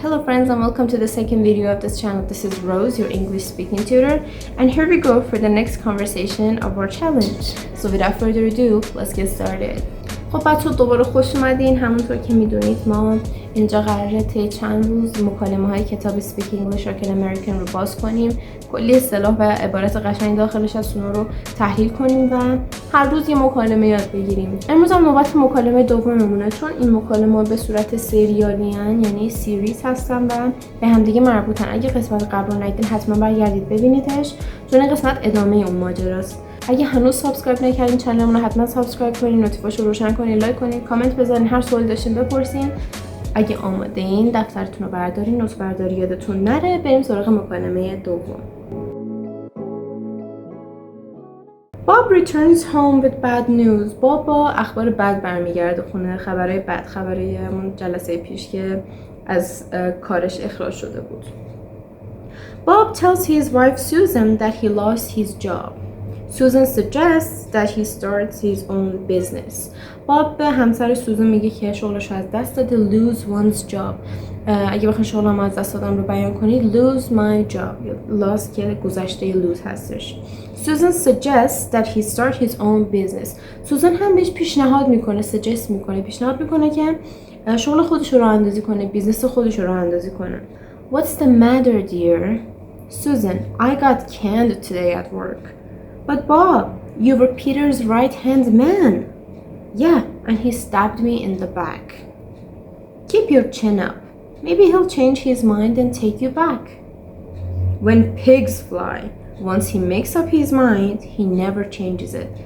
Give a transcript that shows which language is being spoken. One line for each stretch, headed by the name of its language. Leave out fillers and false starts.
English: Hello friends and welcome to the second video of this channel. This is Rose, your English speaking tutor, and here we go for the next conversation of our challenge. So without further ado, let's get started.
Persian: خب بچه‌ها دوباره خوش اومدین. همونطور که میدونید ما اینجا قراره طی چند روز مکالمه‌های کتاب Speak English or American رو باز کنیم، کلی اصطلاح و عبارت قشنگ داخلش هست اونا رو تحلیل کنیم و هر روز یه مکالمه یاد بگیریم. امروز هم نوبت مکالمه دوممونه، چون این مکالمه‌ها به صورت سریالی ان، یعنی سیریز هستن و به همدیگه مربوطن. اگه قسمت قبل رو ندیدین حتما برگردید ببینیدش، چون این قسمت ادامه اون ماجراست. اگه هنوز سابسکرایب نکردین چنلمون رو حتما سابسکرایب کنین، نوتیفیکیشن رو روشن کنین، لایک کنین، کامنت بذارین، هر سوالی داشتین بپرسین. اگه آماده این دفترتون رو بردارین، نوت برداری یادتون نره. بریم سراغ مکالمه دوم.
English: Bob returns home with bad news.
Persian: باب با اخبار بد برمیگرده خونه، خبرهای بد، خبرهای همون جلسه پیش که از کارش اخراج شده بود.
English: Bob tells his wife Susan that he lost his job. Susan suggests that he starts his own business.
Persian: باب به همسر سوزن میگه که شغلش رو از دست داده.
English: Lose one's job.
Persian: اگه بخواین شغلم از دست دادم رو بیان کنید
English: lose my job.
Persian: lost که گذشته lose هستش.
English: Susan suggests that he start his own business.
Persian: سوزن هم بهش پیشنهاد میکنه، پیشنهاد میکنه که شغل خودش رو راه اندازی کنه، بیزنس خودش رو راه اندازی کنه.
English: What's the matter, dear? Susan, I got canned today at work. But Bob, you were Peter's right-hand man. Yeah, and he stabbed me in the back. Keep your chin up. Maybe he'll change his mind and take you back. When pigs fly, once he makes up his mind, he never changes it.